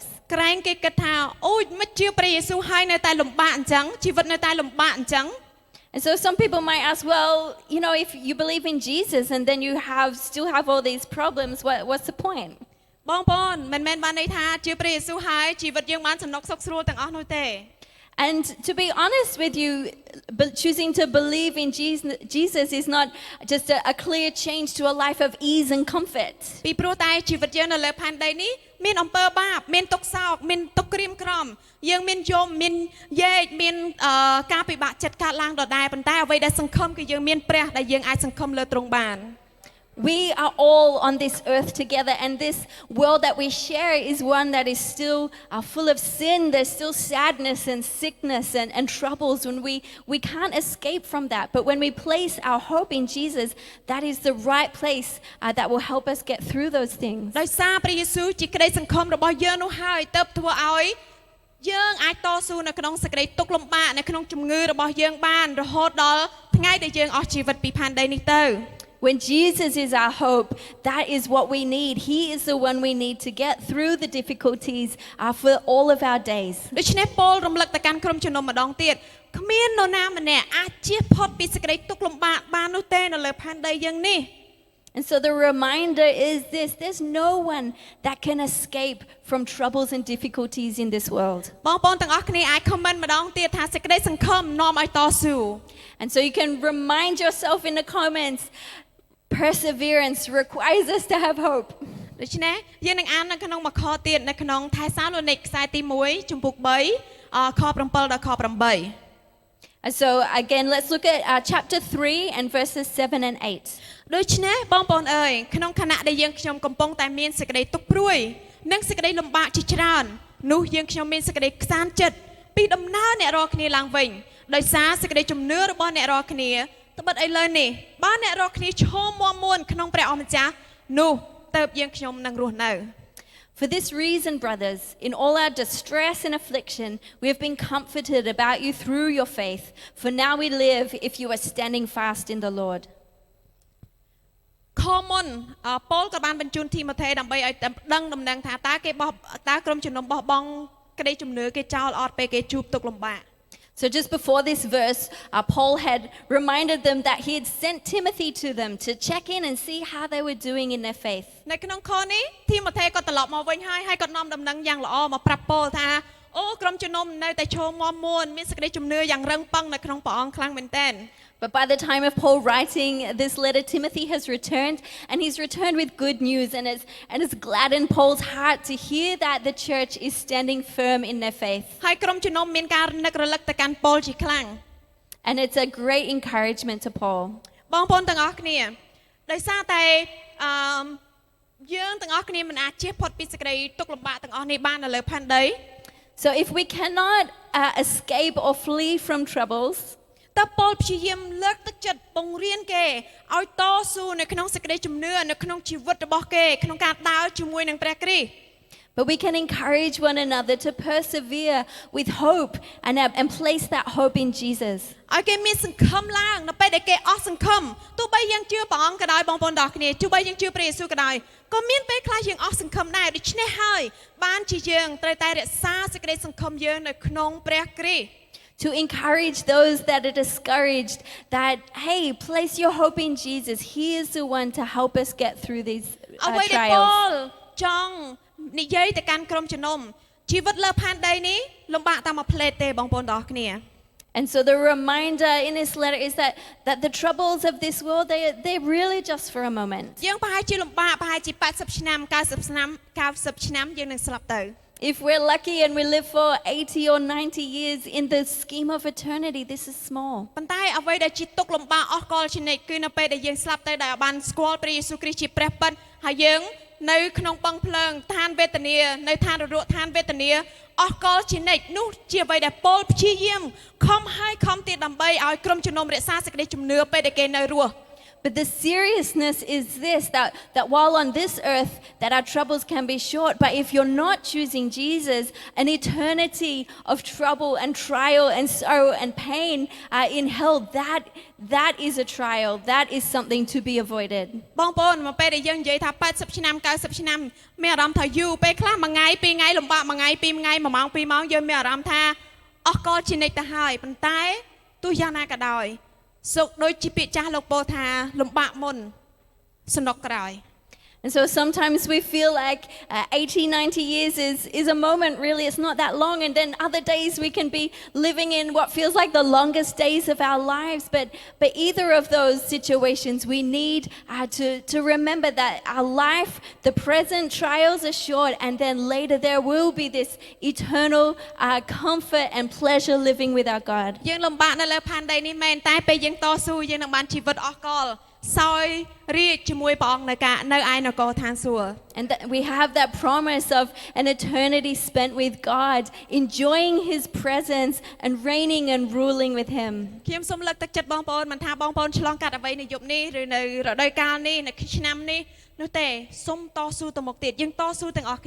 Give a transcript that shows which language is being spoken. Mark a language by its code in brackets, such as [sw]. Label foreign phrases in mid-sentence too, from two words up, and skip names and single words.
[km] ក្រែងគេគិតថាអូយមិនជឿព្រះយេស៊ូវហើយនៅតែលំបាកអញ្ចឹងជីវិតនៅតែលំបាកអញ្ចឹង [en] And so some people might ask, well, if you believe in Jesus and then you still have all these problems, what's the point? [km] បងប្អូនមិនមែនបានន័យថាជឿព្រះយេស៊ូវហើយជីវិតយើងបានសំណុកសុខស្រួលទាំងអស់នោះទេ [en] And to be honest with you, choosing to believe in Jesus is not just a clear change to a life of ease and comfort. [km] ពីព្រោះតែជីវិតយើងនៅលើផែនដីនេះមានអំពើបាបមានទុក្ខសោកមានទុក្ខក្រៀមក្រំយើងមានយំមានយែកមានការពិបាកចិត្តកើតឡើងដដែលប៉ុន្តែអ្វីដែលសង្ឃឹមគឺយើងមានព្រះដែលយើងអាចសង្ឃឹមលើទ្រង់បាន [en] We are all on this earth together, and this world that we share is one that is still full of sin. There's still sadness and sickness and troubles, and we can't escape from that. But when we place our hope in Jesus, that is the right place that will help us get through those things. [km] ដោយសារព្រះយេស៊ូវជាក្តីសង្ឃឹមរបស់យើងនោះហើយទើបធ្វើឲ្យយើងអាចតស៊ូនៅក្នុងសេចក្តីទុក្ខលំបាកនៅក្នុងជំងឺរបស់យើងបានរហូតដល់ថ្ងៃដែលយើងអស់ជីវិតពីផែនដីនេះទៅ [en] When Jesus is our hope, that is what we need. He is the one we need to get through the difficulties for all of our days. [km] ដូច្នេះប៉ូលរំលឹកទៅកាន់ក្រុមជំនុំម្ដងទៀតគ្មាននរណាម្នាក់អាចជៀសផុតពីសេចក្តីទុក្ខលំបាកបាននោះទេនៅលើផែនដីយើងនេះ [en] And so the reminder is this: there's no one that can escape from troubles and difficulties in this world. [km] បងប្អូនទាំងអស់គ្នាអាច comment ម្ដងទៀតថាសេចក្តីសង្ឃឹមនាំឲ្យតស៊ូ [en] And so you can remind yourself in the comments, perseverance requires us to have hope. [km] ដូច្នេះយើងនឹងអាននៅក្នុងមួយខទៀតនៅក្នុងថេសាឡូនីកខ្សែទី1ចំពុក3ខ7ដល់ខ8 [en] And so again, let's look at chapter 3 and verses 7 and 8. [km] ដូច្នេះបងប្អូនអើយក្នុងខណៈដែលយើងខ្ញុំកំពុងតែមានសេចក្តីទុក្ខព្រួយនិងសេចក្តីលំបាកជាច្រើននោះយើងខ្ញុំមានសេចក្តីខ្សាន្តចិត្តពីដំណើរអ្នករាល់គ្នាឡើងវិញដោយសារសេចក្តីជំនឿរបស់អ្នករាល់គ្នាត្បិតឥឡូវនេះបើអ្នករាល់គ្នាឈរមាំមួនក្នុងព្រះអម្ចាស់នោះទៅយើងខ្ញុំនឹងរស់នៅ [en] For this reason, brothers, in all our distress and affliction, we have been comforted about you through your faith. For now we live if you are standing fast in the Lord. [km] ខមុនប៉ូលក៏បានបញ្ជូនទីម៉ូថេដើម្បីឲ្យដឹងដំណឹងថាតើក្រុមជំនុំបោះបង់ក្តីជំនឿគេចោលអត់ពេលគេជួបទុក្ខលំបាក [en] So just before this verse, Paul had reminded them that he had sent Timothy to them to check in and see how they were doing in their faith. [km] នៅក្នុងខនេះធីម៉ូថេក៏ត្រឡប់មកវិញហើយគាត់នាំដំណឹងយ៉ាងល្អមកប្រាប់ប៉ូលថាអូក្រុមជំនុំនៅតែឈរមាំមួនមានសេចក្តីជំនឿយ៉ាងរឹងប៉ឹងនៅក្នុងព្រះអង្គខ្លាំងមែនទែន [en] But by the time of Paul writing this letter, Timothy has returned, and he's returned with good news, and it's gladdened Paul's heart to hear that the church is standing firm in their faith. [km] ហើយក្រុមជំនុំមានការនឹករលឹកទៅកាន់ប៉ូលជាខ្លាំង [en] And it's a great encouragement to Paul. [km] បងប្អូនទាំងអស់គ្នាដោយសារតែយើងទាំងអស់គ្នាមិនអាចជៀសផុតពីសេចក្តីទុក្ខលំបាកទាំងអស់នេះបាននៅលើផែនដី [en] So if we cannot escape or flee from troubles, [km] តើប៉ូលព្យាយាមលើកទឹកចិត្តបង្រៀនគេឲ្យតស៊ូនៅក្នុងសេចក្តីជំនឿនៅក្នុងជីវិតរបស់គេក្នុងការដើរជាមួយនឹងព្រះគ្រីស្ទ [en] but we can encourage one another to persevere with hope and place that hope in Jesus. [km] ឲ្យគេមានសង្ឃឹមឡើងនៅពេលដែលគេអស់សង្ឃឹមទោះបីយើងជឿព្រះអង្គក៏ដោយបងប្អូនទាំងគ្នាទោះបីយើងជឿព្រះយេស៊ូវក៏ដោយក៏មានពេលខ្លះយើងអស់សង្ឃឹមដែរដូច្នេះហើយបានជាយើងត្រូវតែរក្សាសេចក្តីសង្ឃឹមយើងនៅក្នុងព្រះគ្រីស្ទ [en] To encourage those that are discouraged that, hey, place your hope in Jesus. He is the one to help us get through these [km] អ្វីដែល [en] trials. [km] ប៉ូលចង់និយាយទៅកាន់ក្រុមជំនុំជីវិតលើផែនដីនេះលំបាកតាមមួយផ្លេតទេបងប្អូនទាំងអស់គ្នា [en] And so the reminder in this letter is that the troubles of this world, they're really just for a moment. [km] យើងប្រហែលជាលំបាកប្រហែលជា80ឆ្នាំ90ឆ្នាំយើងនឹងស្លាប់ទៅ [en] If we're lucky and we live for 80 or 90 years in the scheme of eternity, this is small. [km] ប៉ុន្តែអ្វីដែលជាទុក្ខលំបាកអស់កលជានិច្ចគឺនៅពេលដែលយើងស្លាប់ទៅដែលបានស្គាល់ព្រះយេស៊ូវគ្រីស្ទជាព្រះពិតហើយយើងនៅក្នុងបឹងភ្លើងឋានវេទនានៅឋាននរកឋានវេទនាអស់កលជានិច្ចនោះជាអ្វីដែលប៉ូលព្យាយាមខំហើយខំទៀតដើម្បីឲ្យក្រុមជំនុំរក្សាសេចក្តីជំនឿពេលដែលគេនៅរស់ [en] But the seriousness is this, that while on this earth, that our troubles can be short, but if you're not choosing Jesus, an eternity of trouble and trial and sorrow and pain in hell, that is a trial. That is something to be avoided. [km] បងប្អូនមកពេលដែលយើងនិយាយថា80ឆ្នាំ90ឆ្នាំមានអារម្មណ៍ថាយូរពេលខ្លះមួយថ្ងៃពីរថ្ងៃលំបាកមួយថ្ងៃពីរថ្ងៃមួយម៉ោងពីរម៉ោងយើងមានអារម្មណ៍ថាអស់កលជានិច្ចទៅហើយប៉ុន្តែទោះយ៉ាងណាក៏ដោយសុខដូចជាពាក្យចាស់លោកពោលថាលំបាកមុនសំណុកក្រោយ [en] And so sometimes we feel like 80, 90 years is a moment, really. It's not that long. And then other days we can be living in what feels like the longest days of our lives. But either of those situations, we need to remember that our life, the present trials are short. And then later there will be this eternal comfort and pleasure living with our God. [km] យើងលំបាកនៅលើផែនដីនេះមែនតែពេលយើងតស៊ូយើងនឹងបានជីវិតអស់កល [en] And we have that promise of an eternity spent with God, enjoying His presence and reigning and ruling with Him. [km] ខ្ញុំសូមលើកទឹកចិត្តបងប្អូនមិនថាបងប្អូនឆ្លងកាត់អ្វីនៅយប់នេះឬនៅរដូវកាលនេះនៅឆ្នាំនេះនោះទេសូមតស៊ូទៅមុខទៀតយើងតស៊ូទាំងអស់គ្នា